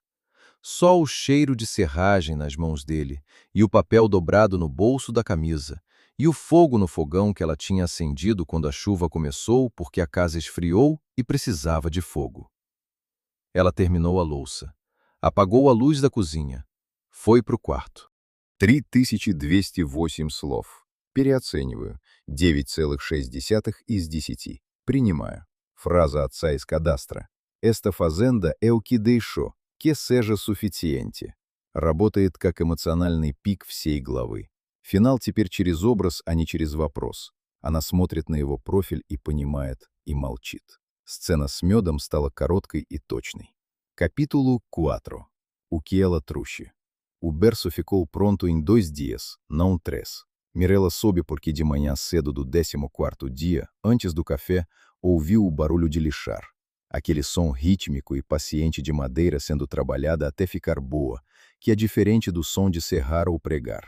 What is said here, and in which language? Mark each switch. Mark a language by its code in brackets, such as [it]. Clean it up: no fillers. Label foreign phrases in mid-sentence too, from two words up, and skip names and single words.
[pt] Só o cheiro de serragem nas mãos dele, e o papel dobrado no bolso da camisa, e o fogo no fogão que ela tinha acendido quando a chuva começou porque a casa esfriou e precisava de fogo. Ela terminou a louça, apagou a luz da cozinha, foi para o quarto. [ru] 3208 слов. Переоцениваю. 9,6 из 10. Принимаю. Фраза отца из кадастра. [pt] Esta fazenda é o que deixou, que seja suficiente. [ru] Работает как эмоциональный пик всей главы. Финал теперь через образ, а не через вопрос. Она смотрит на его профиль и понимает, и молчит. Сцена с медом стала короткой и точной. [pt] Capítulo 4. O que ela trouxe. O berço ficou pronto em 2 dias, não 3. Mirella soube porque de manhã cedo do 14º dia, antes do café, ouviu o barulho de lixar. Aquele som rítmico e paciente de madeira sendo trabalhada até ficar boa, que é diferente do som de serrar ou pregar.